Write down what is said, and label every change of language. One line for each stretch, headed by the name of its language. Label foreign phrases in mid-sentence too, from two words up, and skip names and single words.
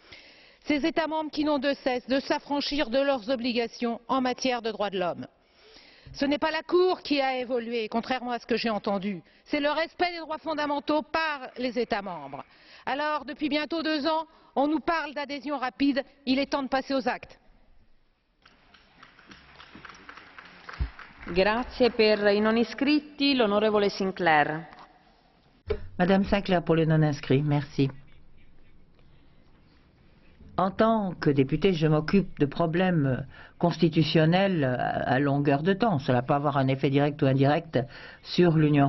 French: Ces États membres qui n'ont de cesse de s'affranchir de leurs obligations en matière de droits de l'homme. Ce n'est pas la Cour qui a évolué, contrairement à ce que j'ai entendu, c'est le respect des droits fondamentaux par les États membres. Alors, depuis bientôt 2 ans, on nous parle d'adhésion rapide, il est temps de passer aux actes.
Italian: Grazie per i non iscritti, l'onorevole Sinclair.
French: Madame Sinclair pour les non-inscrits, merci. En tant que députée, je m'occupe de problèmes constitutionnels à longueur de temps. Cela peut avoir un effet direct ou indirect sur l'Union européenne.